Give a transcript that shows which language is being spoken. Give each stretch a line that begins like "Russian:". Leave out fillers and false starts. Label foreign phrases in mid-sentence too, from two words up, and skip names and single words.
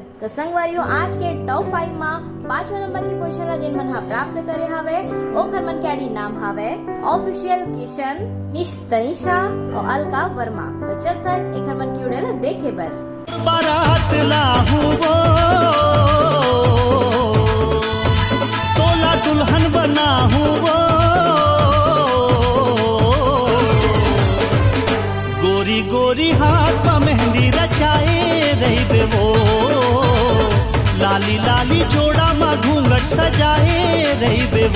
Chhattisgarhi: तो संगवारी हो आज के टॉप 5 में 5वां नंबर की पोजीशन ला जेन मन हा प्राप्त करे हावे ओखर मन के आड़ी नाम हावे ऑफिशियल किशन, मिस तनिषा और अलका वर्मा। तो चलथन एखर मन के वीडियो ला देखे बर। बारात लाहू वो, तोला दुल्हन बनाहू वो, गोरी गोरी हाथ पा मेहंदी रचाए रही बे वो, लाली लाली जोड़ा मा घूंघट सजाए रही बे वो।